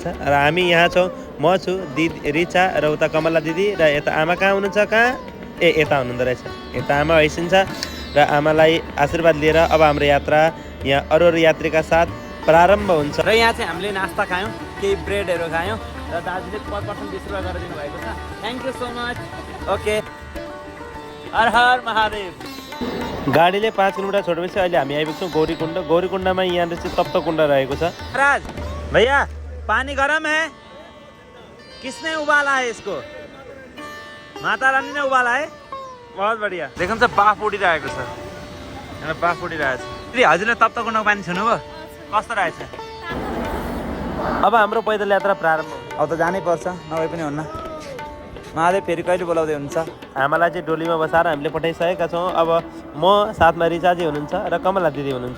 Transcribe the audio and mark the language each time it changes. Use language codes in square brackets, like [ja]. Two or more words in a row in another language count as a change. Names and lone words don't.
[ne] र हामी यहाँ छौँ, म छु, दिदी रिचा र उता कमला दिदी र यता आमा कहाँ हुनुहुन्छ? कहाँ यता हुनुहुँदो रहेछ। यता आमा हैसिन्छ र आमालाई आशीर्वाद लिएर अब हाम्रो यात्रा यहाँ अरू यात्रीका साथ प्रारम्भ हुन्छ। र यहाँ चाहिँ हामीले नास्ता खायौँ, केही ब्रेडहरू खायौँ र दाजुले [en] per person [ne] 20 रुपियाँ गरेर दिनुभएको छ। [en] Thank you so much. Okay, [ne] हर हर महादेव। गाडीले 5 किलोमिटर छोडेपछि अहिले हामी आइपुग्छौँ गौरीकुण्ड। गौरीकुण्डमा यहाँनिर चाहिँ तप्तकुण्ड रहेको छ। [hi] महाराज भैया पानी गरम है? किसने उबाला है इसको? माता रानी ने उबाला है। बहुत बढ़िया। [ne] देखौँ चाहिँ बाफ उडिरहेको छ, यहाँ बाफ उडिरहेको छ। हजुरले तप्तकुण्डको पानी छुनुभयो? कस्तो रहेछ? अब हाम्रो पैदल यात्रा प्रारम्भ हुन्छ। अब त जानै पर्छ, नभए पनि हुन्न। महादेव फेरि कहिले बोलाउँदै हुन्छ? आमालाई चाहिँ डोलीमा बसाएर हामीले पठाइसकेका छौँ। अब म साथमा रिचाजी हुनुहुन्छ र कमला दिदी हुनुहुन्छ।